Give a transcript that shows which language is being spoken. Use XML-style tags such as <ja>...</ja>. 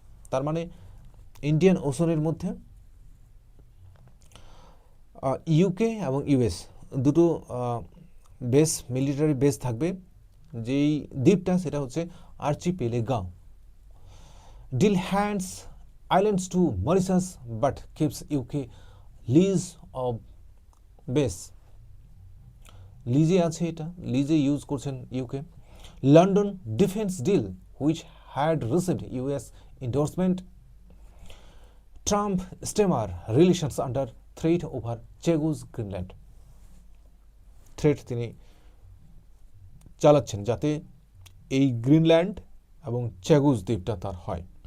<bn>তার মানে ইন্ডিয়ান ওশানের মধ্যে ইউকে এবং ইউএস দুটো বেস, মিলিটারি বেস থাকবে। যেই দ্বীপটা সেটা হচ্ছে আর্চিপেলাগো।</bn> <en>Deal hands islands to Mauritius but keeps UK lease of base.</en> <bn>লিজে আছে, এটা লিজে ইউজ করছেন UK.</bn> <en>London defence deal which had received US endorsement. Trump Starmer relations under threat over Chagos Greenland.</en> <bn>Threat তিনি চালাচ্ছেন যাতে এই গ্রিনল্যান্ড এবং চ্যাগোজ দ্বীপটা তার হয়।</bn>